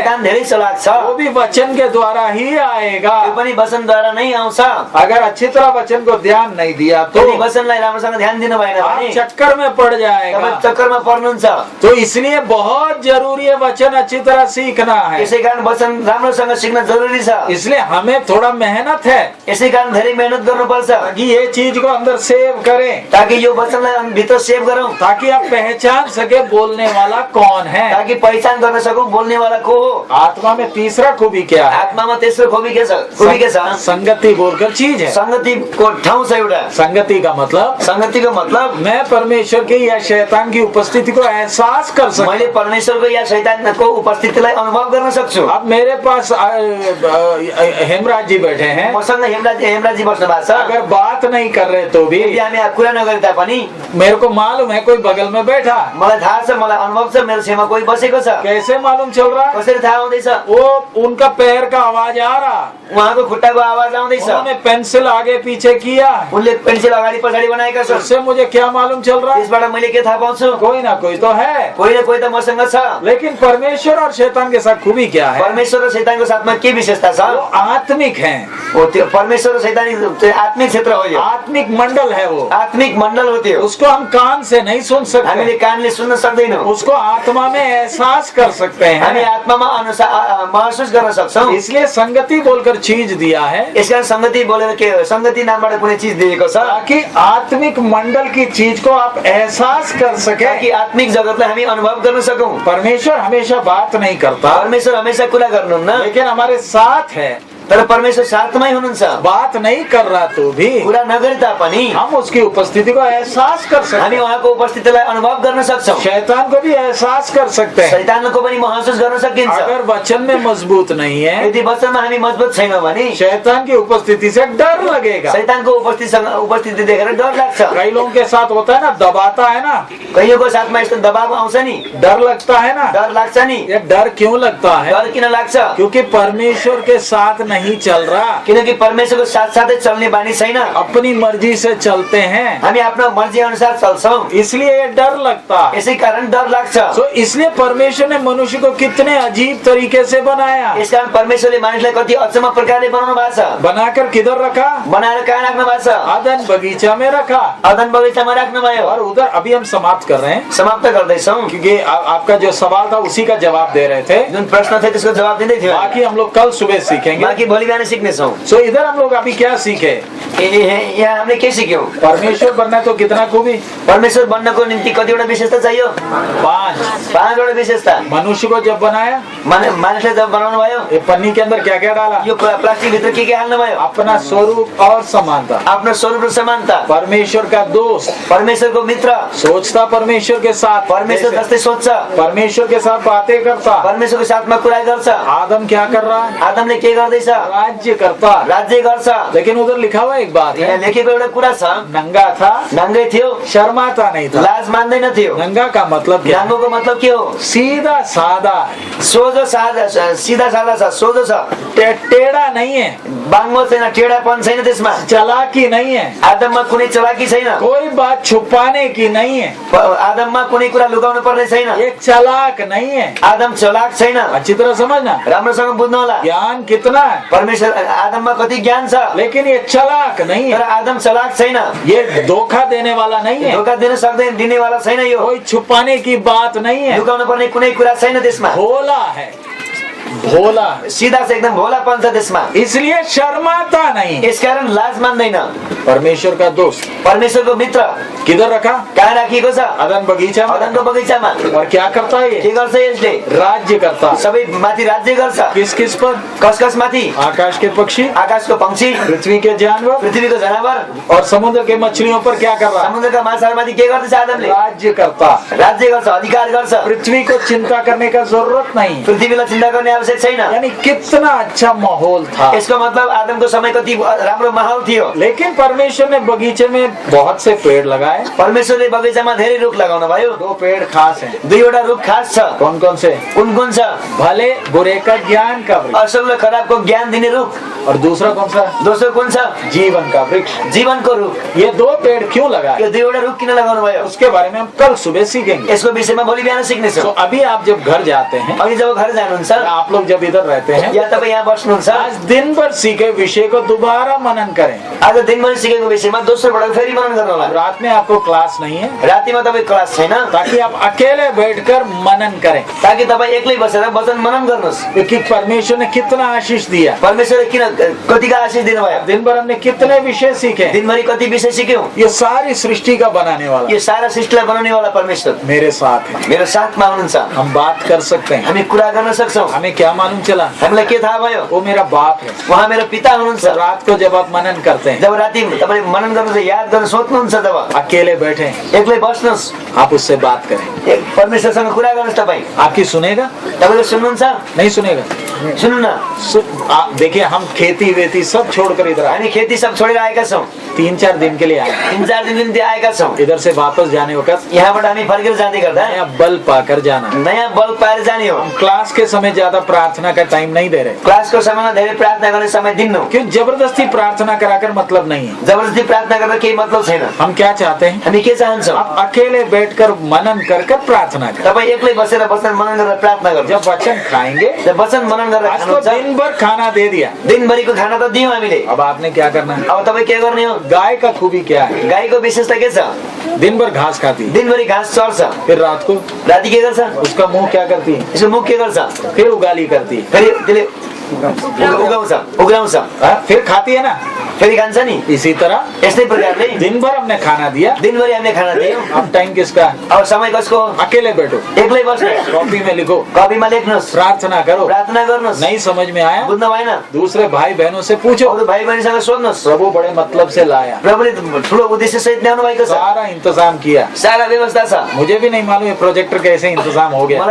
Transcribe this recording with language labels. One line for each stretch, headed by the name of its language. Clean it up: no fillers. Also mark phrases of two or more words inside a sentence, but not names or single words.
Nepali: शैतान धेरै चलाक छ।
Hindi: वो भी वचन के द्वारा ही आएगा।
Nepali: त्यो पनि वचनद्वारा नै आउँछ।
Hindi: अगर अच्छी तरह वचन को ध्यान नहीं दिया तो
Nepali: यदि वचनलाई राम्रोसँग ध्यान दिनु भएन
Hindi: आप
Nepali: भने
Hindi: चक्कर में पड़ जाएगा।
Nepali: तपाईँ चक्करमा पर्नुहुन्छ।
Hindi: तो इसलिए बहुत जरूरी है वचन अच्छी तरह सीखना है।
Nepali: यसै कारण वचन राम्रोसँग सिक्न जरुरी छ।
Hindi: इसलिए हमें थोड़ा मेहनत है
Nepali: यसै कारण धेरै मेहनत गर्नुपर्छ
Hindi: कि ये चीज को अंदर सेव करें,
Nepali: ताकि यो वचनलाई भित्र सेभ गरौँ,
Hindi: ताकि आप पहचान सके बोलने वाला कौन है।
Nepali: ताकि पहिचान गर्न सकौँ बोल्नेवाला को हो।
Hindi: आत्मा में तीसरा खूबी क्या है?
Nepali: आत्मामा तेस्रो खुबी के छ?
Hindi: संगति बोलकर चीज है।
Nepali: संगतिको ठाउँ छ एउटा।
Hindi: संगति का मतलब
Nepali: संगतिको मतलब
Hindi: मैं परमेश्वर की या शैतान की उपस्थिति को एहसास कर सकता
Nepali: मैले परमेश्वरको या शैतानको उपस्थितिलाई अनुभव गर्न सक्छु।
Hindi: अब मेरे पास हेमराज जी बैठे हैं,
Nepali: मसँग हेमराजी बस्नु भएको छ।
Hindi: अगर बात नहीं कर रहे तो भी
Nepali: यदि हामी कुरा नगरे तापनि
Hindi: मेरे को मालूम है कोई बगल में बैठा।
Nepali: मलाई थाहा छ, मलाई अनुभव छ, मेरो छेउमा कोही बसेको छ।
Hindi: कैसे मालूम चल रहा है?
Nepali: कसरी थाहा हुँदैछ?
Hindi: वो उनका पैर का आवाज आ रहा,
Nepali: उहाँको खुट्टाको आवाज आउँदैछ।
Hindi: उन्होंने पेंसिल आगे पीछे किया,
Nepali: उनले पेन्सिल अगाडि पछाडि बनाएका छन्।
Hindi: उससे मुझे क्या मालूम चल रहा है?
Nepali: त्यसबाट मैले के थाहा पाउँछु?
Hindi: कोई ना कोई तो है।
Nepali: कोही न कोही त मसँग छ।
Hindi: लेकिन परमेश्वर और शैतान के साथ खूबी क्या है?
Nepali: परमेश्वर र शैतानको साथमा के विशेषता छ?
Hindi: वो आत्मिक है,
Nepali: हो त्यो परमेश्वर र शैतानी त्यो आत्मिक क्षेत्र हो यो।
Hindi: आत्मिक मंडल है वो।
Nepali: आत्मिक मण्डल हो त्यो।
Hindi: उसको हम कान से नहीं सुन
Nepali: हामीले
Hindi: सकते,
Nepali: कानले सुन्न सक्दैनौँ।
Hindi: उसको आत्मा में एहसास कर सकते
Nepali: हामी
Hindi: हैं।
Nepali: आत्मामा महसुस गर्न सक्छौँ।
Hindi: इसलिए संगति बोलकर चीज दिया है
Nepali: यसकारण संगति बोलेर के संगति नामबाट कुनै चीज दिएको छ
Hindi: ताकि आत्मिक मंडल की चीज को आप एहसास कर सके।
Nepali: ताकि आत्मिक जगतलाई हामी अनुभव गर्न सकौँ।
Hindi: परमेश्वर हमेशा बात नहीं करता,
Nepali: परमेश्वर हमेशा कुरा गर्नुहुन्न,
Hindi: लेकिन हमारे साथ है।
Nepali: तर परमेश्वर साथमै हुनुहुन्छ।
Hindi: बात नहीं कर रहा तो भी
Nepali: कुरा नगरे तापनि
Hindi: हम उसकी उपस्थिति को एहसास कर सकते
Nepali: हामी
Hindi: हैं।
Nepali: उहाँको उपस्थितिलाई अनुभव गर्न सक्छौँ।
Hindi: शैतान को भी एहसास कर सकते हैं।
Nepali: शैतानको पनि महसुस गर्न सकिन्छ।
Hindi: अगर वचन में मजबूत नहीं है,
Nepali: यदि वचनमा हामी मजबुत छैनौँ भने
Hindi: शैतान की उपस्थिति से डर लगेगा।
Nepali: शैतानको उपस्थिति देखेर डर लाग्छ।
Hindi: कई लोगों के साथ होता है ना, दबाता है ना,
Nepali: कहियोको साथमा यस्तो दबाव आउँछ नि,
Hindi: डर लगता है ना।
Nepali: डर लाग्छ नि।
Hindi: ये डर क्यों लगता है?
Nepali: डर किन लाग्छ?
Hindi: क्योंकि परमेश्वर के साथ नहीं नहीं चल रहा,
Nepali: किनकि परमेश्वरको साथसाथै चल्ने बानी छैन।
Hindi: अपनी मर्जी से चलते हैं,
Nepali: हामी आफ्नो मर्जी अनुसार चल्छौँ,
Hindi: इसलिए ये डर लगता है।
Nepali: यसै कारण डर लाग्छ।
Hindi: तो इसलिए परमेश्वर ने मनुष्य को कितने अजीब तरीके से बनाया,
Nepali: यसकारण परमेश्वरले मानिसलाई कति अचम्म प्रकारले बनाउनु भएको छ।
Hindi: बनाकर किधर रखा,
Nepali: बनाएर कहाँ राख्नु भएको छ?
Hindi: आदन बगीचा में रखा।
Nepali: अदन बगैँचामा राख्नुभयो।
Hindi: और उधर अभी हम समाप्त कर रहे हैं,
Nepali: समाप्त गर्दैछौँ।
Hindi: क्योंकि आपका जो सवाल था उसी का जवाब दे रहे थे।
Nepali: जुन प्रश्न थियो त्यसको जवाब दिँदै थियो।
Hindi: बाकी हम लोग कल सुबह सीखेंगे।
Nepali: बाँकी भोलि बिहान सिक्नेछौँ।
Hindi: सो इधर हम लोग अभी क्या सीखे,
Nepali: यहाँ हामीले के सिक्यौँ?
Hindi: परमेश्वर बनना तो कितना खूबी,
Nepali: परमेश्वर बन्नको निम्ति कतिवटा विशेषता चाहियो? 5 विशेषता।
Hindi: मनुष्य को जब बनाया,
Nepali: मानिसलाई जब बनाउनु भयो,
Hindi: ये पन्नी के अंदर क्या क्या डाला,
Nepali: यो प्लास्टिक भित्र के हाल्नु भयो?
Hindi: अपना स्वरूप और समानता,
Nepali: आफ्नो स्वरूप र समानता,
Hindi: परमेश्वर का दोस्त,
Nepali: परमेश्वरको मित्र,
Hindi: सोचता परमेश्वर के साथ,
Nepali: परमेश्वर जस्तै सोच्छ,
Hindi: परमेश्वर के साथ बातें करता।
Nepali: परमेश्वरको साथमा कुरा गर्छ।
Hindi: आदम क्या कर रहा है,
Nepali: आदमले के गर्दैछ?
Hindi: राज्य करता।
Nepali: राज्य गर्छ।
Hindi: लेकिन उधर लिखा हुआ एक बात
Nepali: यहाँ
Hindi: है,
Nepali: लेखेको एउटा कुरा छ,
Hindi: नंगा था,
Nepali: नाङ्गै थियो,
Hindi: शर्माता नहीं था।
Nepali: लाज मान्दैन थियो।
Hindi: नंगा का मतलब क्या,
Nepali: नाङ्गोको मतलब के हो?
Hindi: सीधा सादा,
Nepali: सोझो सादा, सिधा सादा छ, सोझो छ,
Hindi: टेढ़ा नहीं है,
Nepali: बाङ्गो छैन, टेढापन छैन त्यसमा।
Hindi: चालाकी नहीं है,
Nepali: आदममा कुनै चलाकी छैन,
Hindi: कोई बात छुपाने की नहीं है,
Nepali: आदममा कुनै कुरा लुकाउनु पर्ने छैन,
Hindi: एक चालाक नहीं है।
Nepali: आदम चलाक छैन।
Hindi: अच्छी तरह समझना,
Nepali: राम्रोसँग बुझ्नु होला।
Hindi: ज्ञान कितना है,
Nepali: परमेश्वर आदममा कति ज्ञान छ,
Hindi: लेकिन ये चालाक नहीं
Nepali: तर
Hindi: है,
Nepali: आदम चलाक छैन,
Hindi: ये धोखा देने वाला नहीं है,
Nepali: धोका दिन सक्दैन, दिनेवाला छैन, यो
Hindi: कोई छुपाने की बात नहीं है,
Nepali: लुकाउनु पर्ने कुनै कुरा छैन त्यसमा।
Hindi: भोला है, भोला,
Nepali: सिधा छ, एकदम भोलापन छ त्यसमा।
Hindi: इसलिए शर्माता नहीं।
Nepali: यसकारण लाज मान्दैन।
Hindi: परमेश्वर का दोस्त
Nepali: परमेश्वरको मित्र
Hindi: किधर रखा,
Nepali: कहाँ राखिएको छ?
Hindi: अदन बगीचा में।
Nepali: अदनको बगैँचामा।
Hindi: और क्या करता है
Nepali: के
Hindi: ये,
Nepali: गर्छ यसले?
Hindi: राज्य करता।
Nepali: सबै माथि राज्य गर्छ।
Hindi: किस किस पर,
Nepali: कस कस माथि?
Hindi: आकाश के पक्षी,
Nepali: आकाशको पंक्षी,
Hindi: पृथ्वी के जानवर
Nepali: पृथ्वीको जनावर,
Hindi: और समुद्र के मछलियों पर क्या कर रहा है,
Nepali: समुद्रका माछाहरूमाथि के गर्दछ आदमले?
Hindi: राज्य करता।
Nepali: राज्य गर्छ, अधिकार गर्छ।
Hindi: पृथ्वी को चिंता करने का जरूरत नहीं,
Nepali: पृथ्वीलाई चिन्ता गर्ने आवश्यक छैन।
Hindi: यानी कितना अच्छा माहौल था।
Nepali: यसको मतलब आदमको समय कति राम्रो माहौल थियो।
Hindi: लेकिन परमेश्वर ने बगीचे में बहुत से पेड़ लगाए।
Nepali: परमेश्वरले बगैँचामा धेरै रुख लगाउनु भयो।
Hindi: 2 पेड़ खास हैं।
Nepali: 2वटा रुख खास छ।
Hindi: कौन कौन से,
Nepali: कुन कुन छ?
Hindi: भले बुरे का ज्ञान का वृक्ष,
Nepali: असल र खराबको ज्ञान दिने रुख।
Hindi: और दूसरा कौन सा,
Nepali: दोस्रो कुन छ?
Hindi: जीवन का वृक्ष।
Nepali: जीवनको रुख।
Hindi: ये 2 पेड़ क्यों लगाए,
Nepali: यो 2वटा रुख किन लगाउनु भयो?
Hindi: उसके बारे में हम कल सुबह सीखेंगे।
Nepali: यसको विषयमा भोलि बिहान सिक्नेछौँ।
Hindi: तो अभी आप जब घर जाते हैं,
Nepali: अघि जब घर जानुहुन्छ,
Hindi: आप लोग जब इधर रहते हैं,
Nepali: या तपाईँ यहाँ बस्नुहुन्छ,
Hindi: आज दिन भर सीखे विषय को दोबारा मनन करें।
Nepali: आज दिनभरि सिकेको विषयमा दोस्रो पटक फेरि मनन गर्नु होला।
Hindi: रात में आपको क्लास नहीं है,
Nepali: रातिमा तपाईँ क्लास छैन,
Hindi: ताकि आप अकेले बैठकर मनन करें,
Nepali: ताकि तपाईँ एक्लै बसेर वचन मनन गर्नुहोस्।
Hindi: क्योंकि परमेश्वर ने कितना आशीष दिया।
Nepali: परमेश्वरले किन कतिका आशीष दिनुभयो?
Hindi: दिन भर हमने कितने विषय सीखे।
Nepali: दिनभरि कति विषय सिक्यौँ।
Hindi: ये सारी सृष्टि का बनाने वाला
Nepali: यो सारा सृष्टिलाई बनाउने वाला परमेश्वर
Hindi: मेरे साथ है।
Nepali: मेरो साथमा हुनुहुन्छ।
Hindi: हम बात कर सकते हैं।
Nepali: हामी कुरा गर्न सक्छौँ।
Hindi: हमें क्या मालूम चला,
Nepali: हामीलाई के थाहा भयो?
Hindi: वो मेरा बाप है।
Nepali: उहाँ मेरो पिता हुनुहुन्छ।
Hindi: तो रात को जब आप मनन करते हैं, जब
Nepali: राति तपाईँ मनन गर्नुहुन्छ, याद गर्न सोच्नुहुन्छ, तब
Hindi: अकेले बैठे
Nepali: एक्लै बस्नुहोस्,
Hindi: आप उससे बात करें।
Nepali: परमेश्वरसँग कुरा गर्नुहोस्। तपाईँ
Hindi: आपकी सुनेगा,
Nepali: तपाईँले सुन्नुहुन्छ?
Hindi: नहीं सुनेगा।
Nepali: सुन्नु न।
Hindi: देखिए हम खेती वेती सब छोड़कर इधर आए,
Nepali: हामी खेती सब छोडेर आएका छौँ।
Hindi: 3-4 दिन के लिए आए।
Nepali: 3-4 दिन निम्ति आएका छौँ।
Hindi: इधर से वापस जाने वक्त
Nepali: यहाँबाट हामी फर्केर जाँदै गर्दा
Hindi: नया बल पाकर जाना।
Nepali: नयाँ बल पाएर जाने हो।
Hindi: हम क्लास के समय ज्यादा प्रार्थना का टाइम नहीं दे रहे,
Nepali: क्लासको समयमा धेरै प्रार्थना गर्ने समय दिन्नु।
Hindi: क्यों जबरदस्ती प्रार्थना कराकर मतलब नहीं है।
Nepali: जबरजस्ती प्रार्थना गर्दा केही मतलब छैन।
Hindi: हम क्या चाहते हैं,
Nepali: हामी के चाहन्छौँ?
Hindi: आप अकेले बैठकर मनन कर प्रार्थना करें।
Nepali: तपाईँ एक्लै बसेर वचन मनन गरेर प्रार्थना गर्नु।
Hindi: जब वचन खाएंगे,
Nepali: जब वचन मनन गरेर
Hindi: आज तो
Nepali: खानुहुन्छ,
Hindi: दिन भर खाना दे दिया,
Nepali: दिनभरिको खाना त दियौँ हामीले।
Hindi: अब आपने क्या करना है।
Nepali: अब तपाईँ के गर्ने हो?
Hindi: गाय का खूबी क्या है,
Nepali: गाईको विशेषता के छ?
Hindi: दिन भर घास खाती है,
Nepali: दिनभरि घास चर्छ,
Hindi: फिर रात को
Nepali: राति के गर्छ?
Hindi: उसका मुंह क्या करती है,
Nepali: यसको मुख के गर्छ?
Hindi: फिर उगाली करती है,
Nepali: फेरि त्यसले उगाउँछ,
Hindi: फिर खाती है ना।
Nepali: फेरि खान्छ नि।
Hindi: इसी तरह
Nepali: यस्तै प्रकारले
Hindi: दिन भर हमने खाना दिया,
Nepali: दिनभरि हामीले खाना दियौँ।
Hindi: अब टाइम किसका,
Nepali: अब समय कसको?
Hindi: अकेले बैठो,
Nepali: एक्लै बस्नु।
Hindi: कॉपी में लिखो,
Nepali: कपीमा लेख्नुहोस्,
Hindi: प्रार्थना करो।
Nepali: प्रार्थना गर्नुहोस्।
Hindi: नहीं समझ में आया,
Nepali: बुझ्न भएन,
Hindi: दूसरे भाई बहनों से पूछो।
Nepali: अरू भाइ बहिनीसँग सोध्नुहोस्।
Hindi: प्रभु बड़े मतलब से लाया,
Nepali: प्रभुले ठुलो उद्देश्य सहित ल्याउनु भएको छ।
Hindi: सारा इंतजाम किया।
Nepali: सारा व्यवस्था छ।
Hindi: मुझे भी नहीं मालूम ये प्रोजेक्टर कैसे इंतजाम हो गया।